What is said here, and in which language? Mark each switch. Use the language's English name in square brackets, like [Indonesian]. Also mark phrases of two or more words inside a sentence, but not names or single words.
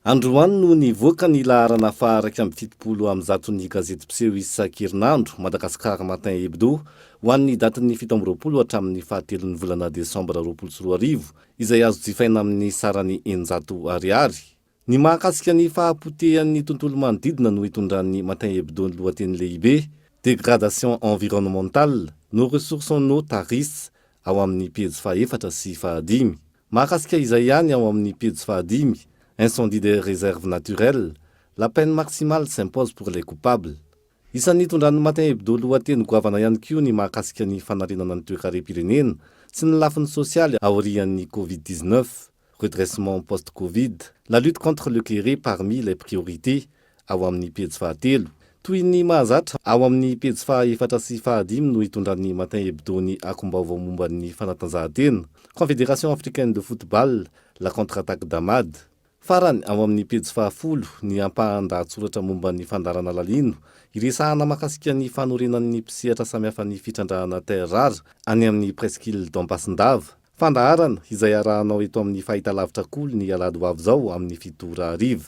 [Malagasy] androany no nivoaka ny laharana faharaiky amby 70 amin'ny zatony gazety piseho isan-kerinandro Madagasikara Matin Hebdo ho an'ny datin'ny 17 hatramin'ny 7 volana Desambra 2024 izay azo jifaina amin'ny sarany 900 ariary. Ny mahakasika ny fahapotehan'ny tontolo manodidina no hitondran'ny Matin Hebdo ny lohateny lehibe [French] dégradation environnementale, nos ressources en eau tarissent [Malagasy] ao amin'ny pejy faha-4 sy faha-5. Mahakasika izay ihany ao amin'ny pejy faha-5. [French] Incendie des réserves naturelles, la peine maximale s'impose pour les coupables. [Malagasy] Isan'ny hitondran'ny Matin Hebdo lohateny goavana ihany koa ny mahakasika ny fanarenana ny toe-karem-pirenena sy ny lafiny sosialy aorian'ny Covid-19, [French] redressement post-Covid, la lutte contre le kéré parmi les priorités [Malagasy] ao amin'ny pejy faha-3. Toy ny mahazatra ao amin'ny pejy faha-4 sy faha-5 no hitondran'ny Matin Hebdo ny akombaovao momban'ny fanatanjahantena, [French] Confédération africaine de football, la contre-attaque d'Amad. [Malagasy] Farany ao amin'ny pejy faha-10 ny ampahan-dahatsoratra momba ny fandarana lalino iresahana mahakasika ny fanorenan'ny mpisehatra samihafa ny fitrandrahana terrare any amin'ny presqu'île d'Ampasin-dava. Fandaharana izay arahanao eto amin'ny fahitalavitra koly ny alady Vaovao amin'ny 7 ariva.